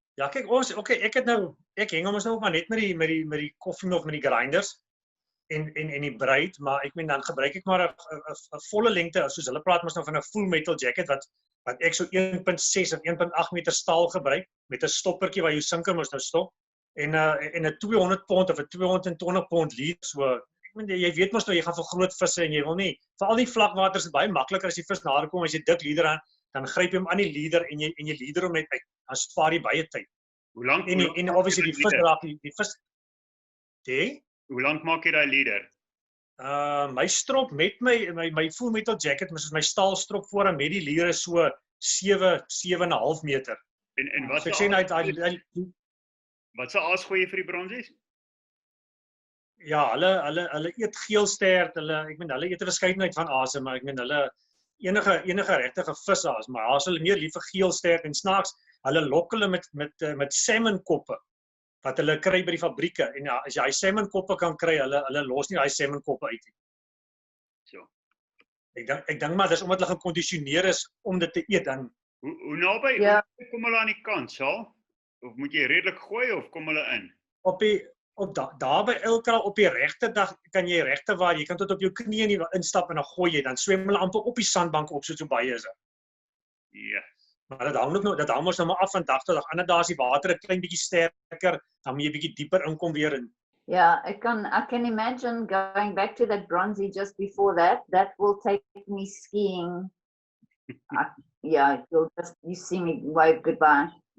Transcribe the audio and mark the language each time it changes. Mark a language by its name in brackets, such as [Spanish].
[Afrikaans] Ja, kyk, ek heng ons nou maar net met die koffie of met die grinders en die braid, maar ek meen dan gebruik ek maar 'n volle lengte, soos hulle praat mos nou van 'n full metal jacket wat ek so 1.6 of 1.8 meter staal gebruik met 'n stoppertjie waar jou sinker mos nou stop en 'n 200 pond of 'n 220 pond lead, so ek meen jy weet mos nou jy gaan vir groot visse en jy wil nie vir al die vlakwaters is baie makliker as die vis nader kom as jy dik leader aan, dan gryp jy hom aan die leader en jy leader hom net uit. Dan spaar jy baie tyd. Hoe lank En obviously die vis raak die vis. Hoe lank maak jy daai leader? My strop met my full metal jacket, soos my staalstrop voor en met die leer is so 7.5 meter. En wat so ek sê wat se aas gooi jy vir die bronsies? Ja, hulle eet geelstert, hulle eet 'n verskeidenheid van aase, maar ek meen hulle enige regtige visaas, maar haas hulle meer lief vir geelstert en snaaks, hulle lok hulle met salmonkoppe wat hulle kry by die fabrieke en as jy salmonkoppe kan kry, hulle los nie daai salmonkoppe uit nie. So. Ek dink maar dis omdat hulle gekondisioneer is om dit te eet dan. Hoe naby kom hulle aan die kant, Charl? Of moet jy redelik gooi of kom hulle in? Daar by Elkra op die regte dag kan jy regte waar jy kan tot op jou knieë instap en dan gooi jy, dan swem hulle amper op die sandbank op so baie is dit. Ja. Maar dit hang ons nou maar af van dag tot dag. Ander dae is die water 'n klein bietjie sterker, dan moet jy bietjie dieper inkom weer in. [English] Yeah, I can imagine going back to that bronzy just before that. That will take me skiing. Yeah, you see me wave goodbye.